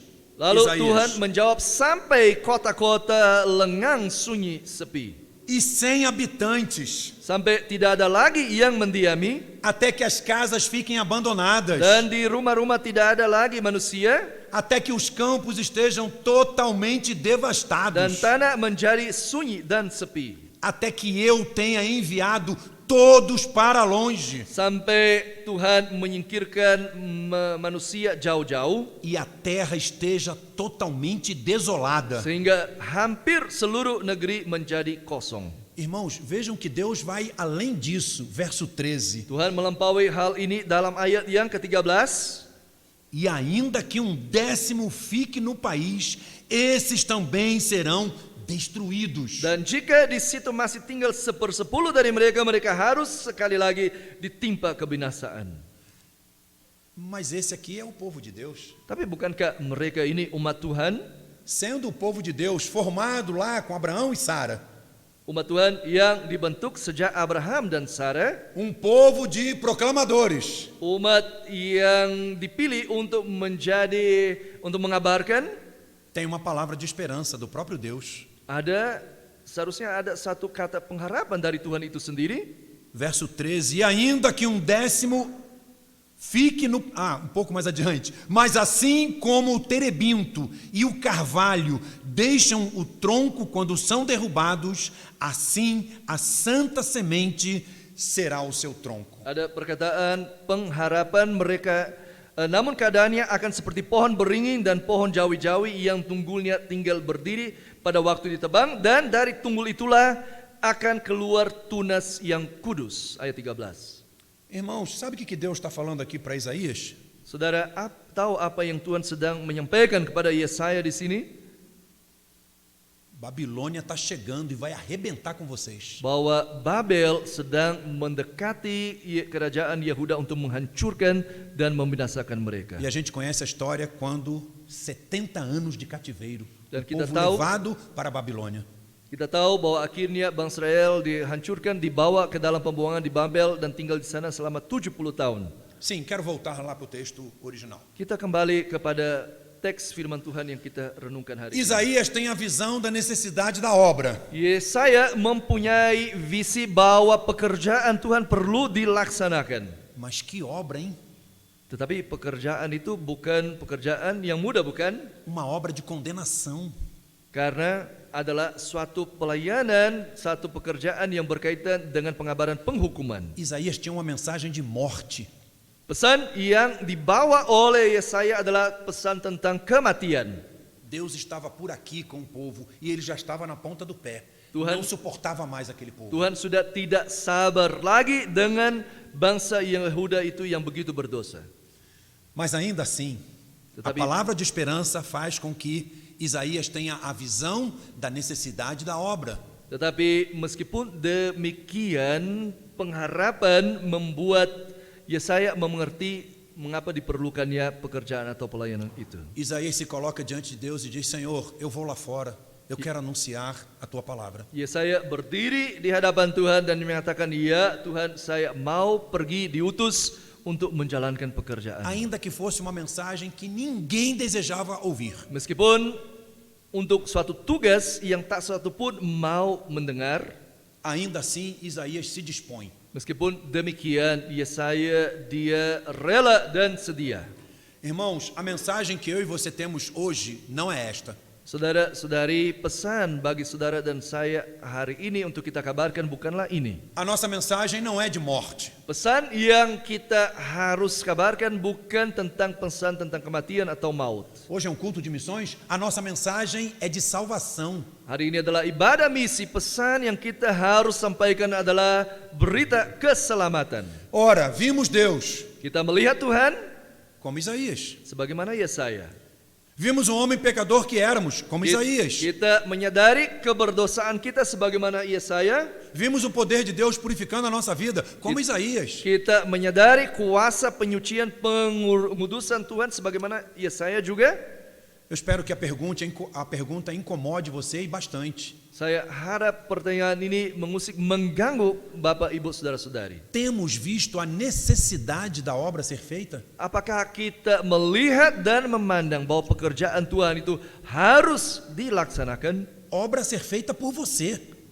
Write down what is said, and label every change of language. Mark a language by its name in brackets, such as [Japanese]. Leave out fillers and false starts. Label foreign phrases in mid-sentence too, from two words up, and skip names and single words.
[Indonesian] Lalu Isaías. Tuhan menjawab, sampai kota-kota lengang sunyi sepi. [Portuguese] e sem habitantes, [Indonesian] sampai tidak ada lagi yang mendiami, [Portuguese] até que as casas fiquem abandonadas, [Indonesian] dan di rumah-rumah tidak ada lagi manusia, [Portuguese] até que os campos estejam totalmente [Indonesian] dan [Portuguese] devastados, [Indonesian] tanah menjadi sunyi dan sepi. [Portuguese] até que eu tenha enviado todos para longe [Indonesian] Sampai Tuhan menyingkirkan manusia jauh-jauh, [Portuguese] e a terra esteja totalmente desolada. [Indonesian] sehingga hampir seluruh negeri menjadi kosong. [Portuguese] Irmãos, vejam que Deus vai além disso, verso 13. [Indonesian] Tuhan melampaui hal ini dalam ayat yang ke-13. [Portuguese] E ainda que 1/10 fique no país, esses também serão destruídos. [Indonesian] Dan jika di situ masih tinggal 1/10 dari mereka, mereka harus sekali lagi ditimpa kebinasaan. [Portuguese] Mas esse aqui é o povo de Deus. [Indonesian] Tapi bukankah mereka ini umat Tuhan? [Portuguese] Sendo o povo de Deus formado lá com Abraão e Sara, [Indonesian] Umat Tuhan yang dibentuk sejak Abraham dan Sarah, [Portuguese] um povo de proclamadores, [Indonesian] umat yang dipilih untuk mengabarkan, [Portuguese] tem uma palavra de esperança do próprio Deus. [Indonesian] seharusnya ada satu kata pengharapan dari Tuhan itu sendiri. [Portuguese] Verso 13, e ainda que 1/10 fique no... um pouco mais adiante. Mas assim como o terebinto e o carvalho deixam o tronco quando são derrubados, assim a santa semente será o seu tronco. [Indonesian] Ada perkataan pengharapan mereka, namun keadaannya akan seperti pohon beringin dan pohon jawi-jawi yang tunggulnya tinggal berdiri pada waktu ditebang, dan dari tunggul itulah akan keluar tunas yang kudus. Ayat 13. [Portuguese] Irmãos, sabe o que Deus está falando aqui para Isaías? [Indonesian] Saudara, tahu apa yang Tuhan sedang menyampaikan kepada Yesaya di sini? [Portuguese] Babilônia está chegando e vai arrebentar com vocês. [Indonesian] Bahwa Babel sedang mendekati kerajaan Yehuda untuk menghancurkan dan membinasakan mereka. [Portuguese] E a gente conhece a história quando 70 anos de cativeiro, [Indonesian] Dan [Portuguese] o [Indonesian] kita [Portuguese] povo [Indonesian] tahu- [Portuguese] levado para a Babilônia. [Indonesian] Kita tahu bahwa akhirnya bangsa Israel dihancurkan, dibawa ke dalam pembuangan di Babel dan tinggal di sana selama 70 tahun. [Portuguese] Sim, quero voltar lá para o texto original. [Indonesian] Kita kembali kepada teks firman Tuhan yang kita renungkan hari ini. [Portuguese] Isaías tem a visão da necessidade da obra. [Indonesian] Yesaya mempunyai visi bahwa pekerjaan Tuhan perlu dilaksanakan. [Portuguese] Mas que obra, hein? [Indonesian] Tetapi pekerjaan itu bukan pekerjaan yang mudah, bukan? [Portuguese] Uma obra de condenação. [Indonesian] Karena adalah suatu pelayanan, satu pekerjaan yang berkaitan dengan pengabaran penghukuman. [Portuguese] Isaías tinha uma mensagem de morte. [Indonesian] Pesan yang dibawa oleh Yesaya adalah pesan tentang kematian. [Portuguese] Deus estava por aqui com o povo e ele já estava na ponta do pé. [Indonesian] Tuhan- [Portuguese] Não suportava mais aquele povo. [Indonesian] Tuhan sudah tidak sabar lagi dengan bangsa Yehuda itu yang begitu berdosa. [Portuguese] Mas ainda assim, a [Indonesian] Tetapi- [Portuguese] palavra de esperança faz com que Isaías tenha a visão da necessidade da obra. [Indonesian] Tetapi meskipun demikian, pengharapan membuat Yesaya mengerti mengapa diperlukannya pekerjaan atau pelayanan itu. [Portuguese] Isaías se coloca diante de Deus e diz: Senhor, eu vou lá fora, eu quero anunciar a tua palavra. [Indonesian] Yesaya berdiri di hadapan Tuhan dan mengatakan, "Ya Tuhan, saya mau pergi diutus untuk menjalankan pekerjaan." [Portuguese] Ainda que fosse uma mensagem que ninguém desejava ouvir. [Indonesian] Meskipun untuk suatu tugas yang tak satu pun mau mendengar, [Portuguese] Ainda assim, Isaías se dispõe. [Indonesian] meskipun demikian Yesaya dia rela dan sedia. [Portuguese] Irmãos, a mensagem que eu e você temos hoje não é esta. [Indonesian] Saudara-saudari, pesan bagi saudara dan saya hari ini untuk kita kabarkan bukanlah ini. [Portuguese] A nossa mensagem não é de morte. [Indonesian] Pesan yang kita harus kabarkan bukan tentang pesan tentang kematian atau maut. [Portuguese] Hoje é um culto de missões. A nossa mensagem é de salvação. [Indonesian] Hari ini adalah ibadah misi. Pesan yang kita harus sampaikan adalah berita keselamatan. [Portuguese] Ora, vimos Deus, [Indonesian] Kita melihat Tuhan [Portuguese] como Isaías. [Indonesian] sebagaimana Yesaya. [Portuguese] Vimos um homem pecador que éramos, como Isaías. [Indonesian] Kita menyadari keberdosaan kita sebagaimana Yesaya. [Portuguese] Vimos o poder de Deus purificando a nossa vida, como Isaías. [Indonesian] Kita menyadari kuasa penyucian pengudusan Tuhan sebagaimana Yesaya juga. [Portuguese] Eu espero que a pergunta incomode você e bastante. [Indonesian] Saya harap pertanyaan ini mengganggu Bapak Ibu Saudara-saudari. [Portuguese] Temos visto a necessidade da obra ser feita? [Indonesian] Apakah kita melihat dan memandang bahwa pekerjaan Tuhan itu harus dilaksanakan? [Portuguese] Obra ser feita por você.